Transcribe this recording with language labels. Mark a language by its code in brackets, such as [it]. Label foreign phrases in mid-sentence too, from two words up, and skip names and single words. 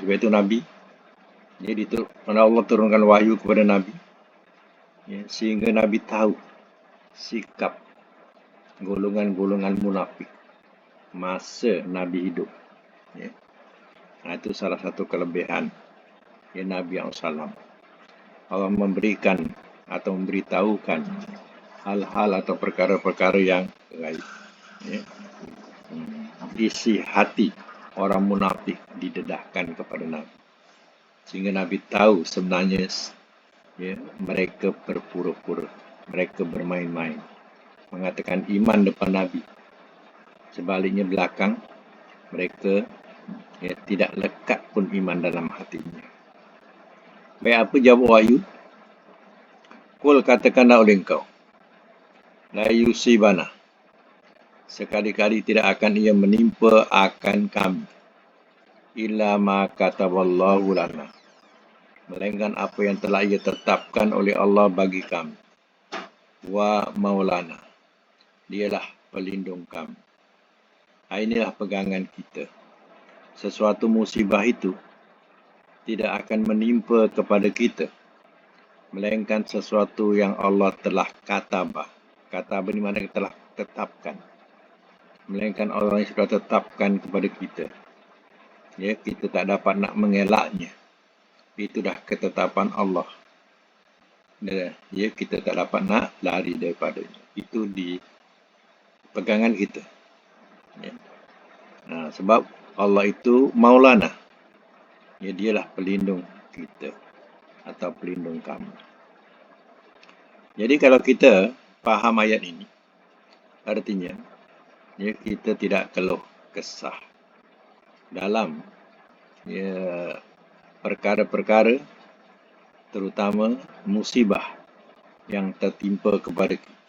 [ms] Sebab itu Nabi, Allah turunkan wahyu kepada Nabi, sehingga Nabi tahu sikap golongan-golongan munafik masa Nabi hidup. Itu salah satu kelebihan Nabi SAW. Allah memberikan atau memberitahukan hal-hal atau perkara-perkara yang gaib. Isi hati orang munafik didedahkan kepada Nabi, sehingga Nabi tahu sebenarnya mereka berpura-pura, mereka bermain-main, mengatakan iman depan Nabi. Sebaliknya belakang mereka tidak lekat pun iman dalam hatinya. Baik, apa jawab wahyu? Kul, katakanlah oleh engkau, [ar] la yusibana, [ms] sekali-kali tidak akan ia menimpa akan kami, [ar] illa ma kataballahu lana, [ms] melainkan apa yang telah ia tetapkan oleh Allah bagi kami. [ar] Wa maulana, [ms] dialah pelindung kami. Inilah pegangan kita. Sesuatu musibah itu tidak akan menimpa kepada kita, melainkan sesuatu yang Allah telah katabah. Katabah ni mana telah tetapkan. Melainkan Allah yang sudah tetapkan kepada kita. Kita tak dapat nak mengelaknya. Itu dah ketetapan Allah. Kita tak dapat nak lari daripadanya. Itu di pegangan kita. Sebab Allah itu maulana. Dialah pelindung kita atau pelindung kami. Jadi kalau kita faham ayat ini, artinya kita tidak keluh kesah dalam perkara-perkara, terutama musibah yang tertimpa kepada kita.